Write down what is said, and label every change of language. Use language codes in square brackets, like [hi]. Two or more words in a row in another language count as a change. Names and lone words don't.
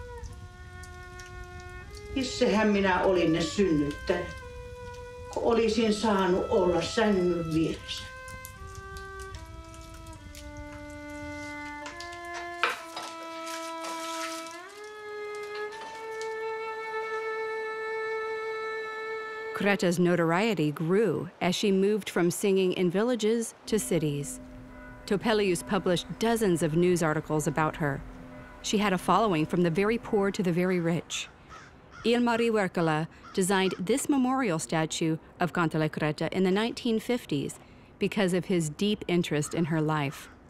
[fi] Missähän minä olin ne synnyttänyt, kun olisin saanut olla sängyn vieressä. [en] Greta's notoriety grew as she moved from singing in villages to cities. Topelius published dozens of news articles about her. She had a following from the very poor to the very rich. Ilmari Werkala designed this memorial statue of Kantele Greta in the 1950s because of his deep interest in her life.